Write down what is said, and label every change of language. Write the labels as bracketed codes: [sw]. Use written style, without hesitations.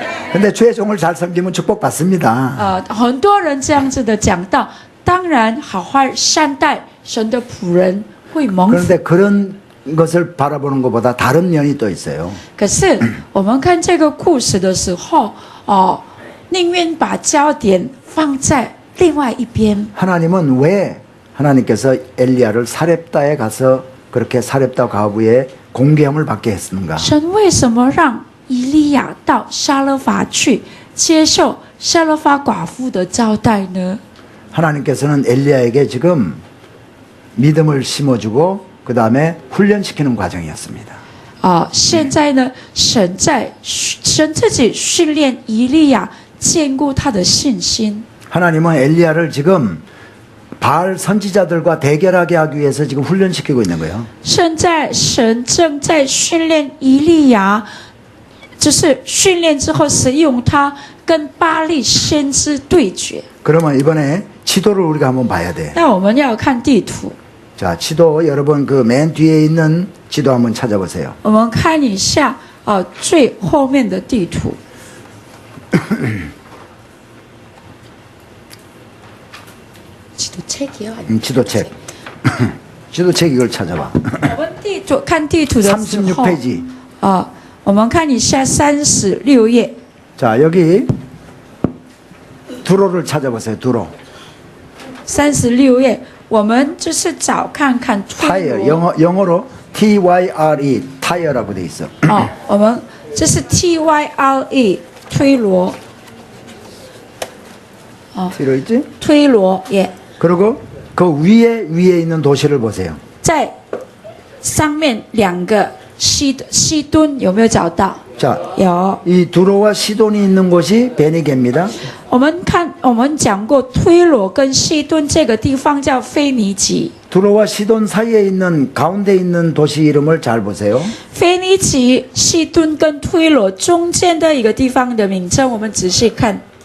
[ko] 근데 주의 종을 잘 섬기면 축복 받습니다. [zh] 很多人这样子的讲到，当然好好善待神的仆人会蒙福。 [ko] 그런데 그런 것을 바라보는 것보다 다른 면이 또 있어요. [zh] 可是我们看这个故事的时候，宁愿把焦点放在另外一边。 [ko] 하나님은 왜 하나님께서 엘리야를 사렙다에 가서 그렇게 사렙다 과부의 공개함을 받게 했는가? [zh] 神为什么让以利亚到撒勒法去接受撒勒法寡妇的招待呢？ [ko] 하나님께서는 엘리야에게 지금 믿음을 심어주고 그 다음에 훈련시키는 과정이었습니다. [zh] 现在呢，神自己训练以利亚，坚固他的信心。 [ko] 하나님은 엘리야를 지금 바알 선지자들과 대결하게 하기 위해서 지금 훈련시키고 있는 거예요. [zh] 现在神正在训练以利亚，就是训练之后使用他跟巴力先知对决。 [ko] 그러면 이번에 지도를 우리가 한번 봐야 돼. [zh] 那我们要看地图， [ko] 자, 지도 여러분 그 맨 뒤에 있는 지도 한번 찾아보세요. [zh] 我们看一下最后面的地图。 [ko] 지도책이요? 지도책. 지도책 이걸 찾아봐. [zh] 我们看地图的时候， [ko] 36페이지. [zh] 我们看一下36页。 [ko] 자, 여기 두로를 찾아보세요. 두로. [zh] 36页，我们就是找看看推 [ko] 타이어. [zh] 罗。 [ko] 영어로 TYRE 타이어라고 돼 있어. [zh] 我们这是 TYRE 推罗。 [ko] 뒤로 있지? [zh] 推罗耶， [ko] 그리고 그 위에 있는 도시를 보세요. [zh] 在上面两个西敦有没有找到？ 자, 有。 [ko] 이 두로와 시돈이 있는 곳이 베니게입니다. [zh] 我们讲过推罗跟西敦这个地方叫腓尼基。 [ko] 두로와 시돈 사이에 있는 가운데 있는 도시 이름을 잘 보세요. [zh] 腓尼基、西敦跟推罗中间的一个地方的名称，我们仔细看